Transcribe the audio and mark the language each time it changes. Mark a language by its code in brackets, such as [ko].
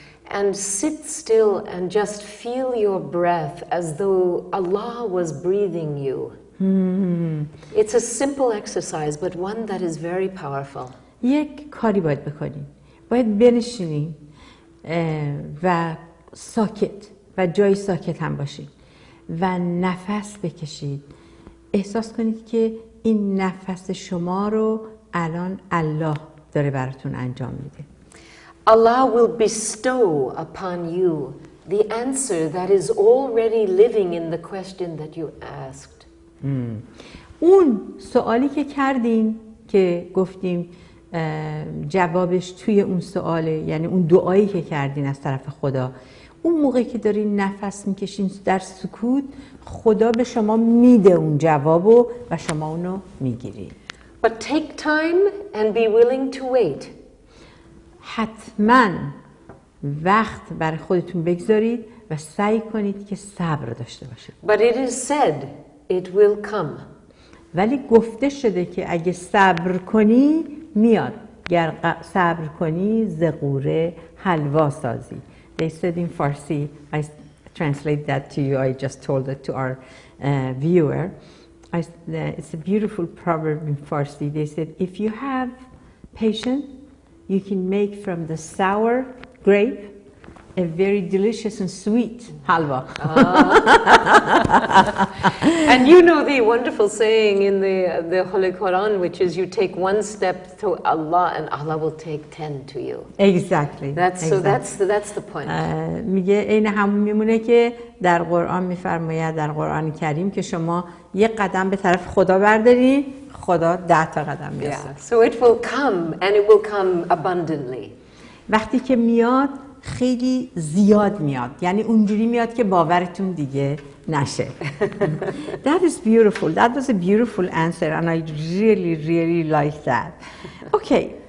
[en] and sit still and just feel your breath as though Allah was breathing you. It's a simple exercise, but one that is very powerful. [fa] یک کاری باید بکنیم. باید بنشینیم و ساکت و جای ساکت هم باشید و نفس بکشید. احساس کنید که این نفس شما رو الان الله داره براتون انجام میده. [en] Allah will bestow upon you the answer that is already living in the question that you asked. [fa] اون سوالی که کردین که گفتیم جوابش توی اون سواله، یعنی اون دعایی که کردین از طرف خدا، اون موقعی که دارین نفس میکشین در سکوت، خدا به شما میده اون جوابو و شما اونو میگیرید. [en] But take time and be willing to wait. [fa] حتما وقت برای خودتون بگذارید و سعی کنید که صبر داشته باشید. [en] But it is said, it will come. [fa] ولی گفته شده که اگه صبر کنی میاد. گر صبر کنی ز غوره حلوا سازی. [en] They said in Farsi, I translate that to you, I just told it to our viewer. It's a beautiful proverb in Farsi. They said, if you have patience, you can make from the sour grape a very delicious and sweet halwa. And you know the wonderful saying in the Holy Quran, which is you take one step to Allah and Allah will take 10 to you. Exactly. So that's the point. [fa] میگه این همون میمونه که در قرآن میفرماید، در قرآن کریم، که شما یک قدم به طرف خدا برداری، خدا 10 تا قدم میاد. [en] So it will come and it will come abundantly. [fa] وقتی که میاد خیلی زیاد میاد، یعنی اونجوری میاد که باورتون دیگه نشه. [en] That is beautiful. That was a beautiful answer and I really like that. Okay.